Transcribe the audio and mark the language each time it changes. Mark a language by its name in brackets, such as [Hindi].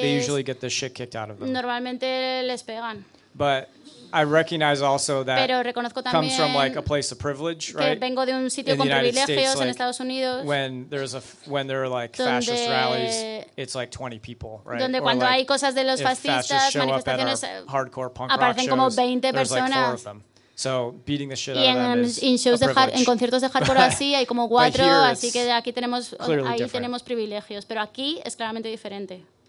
[English] they usually get the shit kicked out of them. [Spanish] Normalmente les pegan. [English] But I recognize also that comes from like a place of privilege, right? [Spanish] Vengo de un sitio con privilegios en Estados Unidos. [English] When there are like fascist rallies, it's like 20 people, right? [Spanish] Donde cuando hay cosas de los fascistas, manifestaciones, [English] hardcore punk [Spanish] aparecen como 20 personas. [English] So beating the shit out of them is a privilege. [Spanish] En conciertos de hardcore así hay como cuatro, así que aquí tenemos ahí tenemos privilegios, pero aquí es claramente diferente.